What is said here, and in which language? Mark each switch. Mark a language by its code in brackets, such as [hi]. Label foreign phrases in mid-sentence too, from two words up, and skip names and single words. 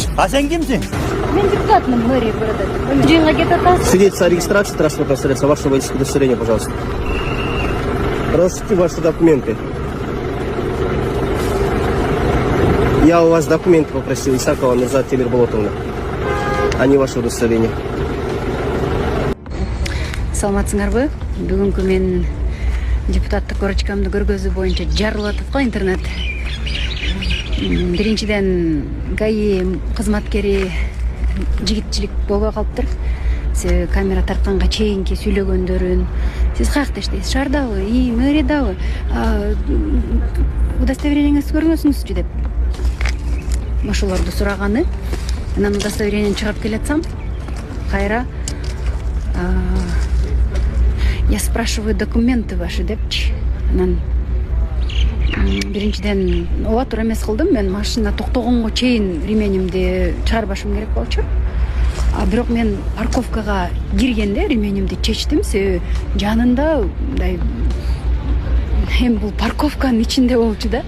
[ky] А сен кимсиң? Мен депутатмын [ru] мэрии города. [ky] Жиынга кетип атасыз. [ru] Свидетельство о регистрации транспортного средства, ваше водительское удостоверение, пожалуйста. Разрешите ваши документы. Я у вас документы попросил, Исакова Мирзат Темирболотовна, а не ваше удостоверение. [ky] Саламатсыңарбы? Бүгүнкү мен депутаттык корочкамды көргөзүү боюнча жарылып атат го интернет. Биринчиден ГАИ кызматкери жигитчилик болбой калыптыр. Сиз камера тартканга чейинки сүйлөгөндөрүн сиз каякта иштейсиз? Шаардабы? Мэриядабы? Удостоверениеңизди көргөзүңүзчү деп ошолорду сураганы. Анан удостоверениени чыгарып келатсам, кайра [ru] я спрашиваю документы ваши [ky] депчи. Анан биринчиден ооба туура эмес кылдым. Мен машина токтогонго чейин ременимди чыгарбашым керек болчу. А бирок мен парковкага киргенде ременимди чечтим. Себеби жанында мындай эми бул парковканын ичинде болчу да.